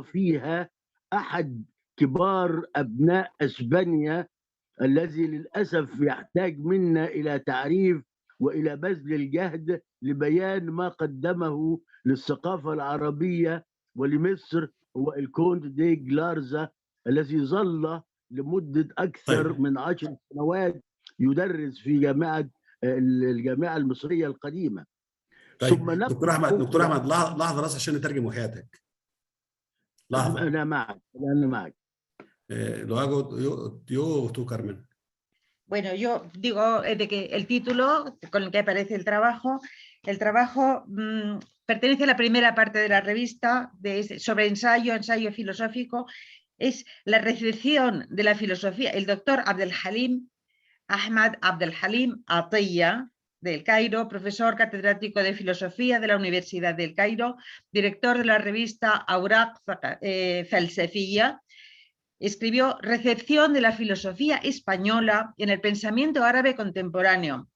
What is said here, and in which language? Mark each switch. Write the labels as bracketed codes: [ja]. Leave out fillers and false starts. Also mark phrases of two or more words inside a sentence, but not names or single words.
[ar] فيها أحد كبار أبناء أسبانيا، الذي للأسف يحتاج منا إلى تعريف وإلى بذل الجهد لبيان ما قدمه للثقافة العربية ولمصر، هو الكونت دي جلارزا، الذي ظل لمدة أكثر من 10 سنوات يدرس في الجامعة المصرية القديمة. ثم دكتور أحمد لحظة بس عشان نترجم وحياتك. لحظة. أنا معك. [es] Lo hago yo o tú, Carmen. Bueno, yo digo de que el título con el que aparece el trabajo pertenece a la primera parte de la revista sobre ensayo filosófico. Es la recepción de la filosofía. El doctor Ahmad Abdelhalim Atiyah, del Cairo, profesor catedrático de filosofía de la Universidad del Cairo, director de la revista Awraq Falsafiyya, escribió Recepción de la filosofía española en el pensamiento árabe contemporáneo.